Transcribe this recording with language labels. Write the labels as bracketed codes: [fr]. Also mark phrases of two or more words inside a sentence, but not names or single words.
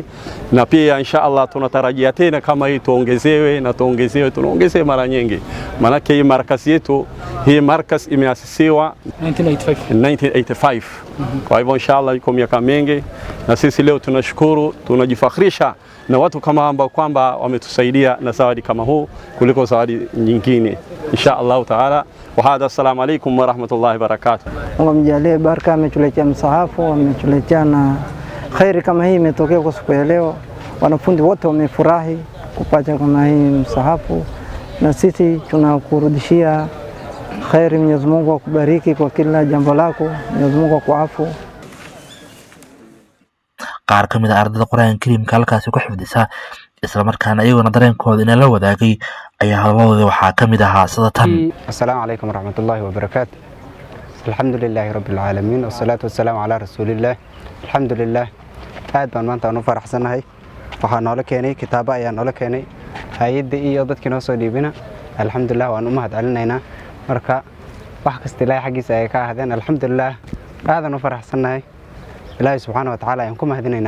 [sw] Na pia inshallah tunatarajia tena kama hii tuongezewe na tunaongezee mara nyingi, maana hii markaz yetu hii markaz imeasisiwa 1985 kwa hivyo inshallah iko miaka mingi, na sisi leo tunashukuru tunajifakhrisha na watu kama ambao kwamba wametusaidia na zawadi kama huu kuliko zawadi nyingine [ar] إن شاء الله تعالى. وهذا السلام عليكم ورحمة الله وبركاته. [sw] Mungu mjalie baraka, ametuletea msahafu, ametuletea na khairi kama hii imetokea kwa siku ya leo. Wanafunzi wote wamefurahi kupata kama hii msahafu, na sisi tunakurudishia khairi. Mwenyezi Mungu akubariki kwa kila jambo lako, Mwenyezi Mungu akuafu. [so] qaar ka mid ah ardada Quraanka Kariimka halkaasi ku xifdisa isla markaana iyaguna dareenkooda in la wadaagay ayaa hadalladooda waxaa ka mid ahaa sidatan. [ar] السلام عليكم ورحمة الله وبركاته الحمد لله رب العالمين والصلاة والسلام على رسول الله. [so] Alhamdulillah aad baan maanta u faraxsanahay, waxaan noola keenay kitaabo ayaan noola keenay hay'adda iyo dadkii noo soo dhiibina. Alhamdulillah waan u mahadcelinaynaa, marka wax kasta Ilaahay xaqiisa ay ka ahaadeen. Alhamdulillah aadan u faraxsanahay, Ilaahay [ar] سبحانه وتعالى [so] ayaan ku mahadinaynaa.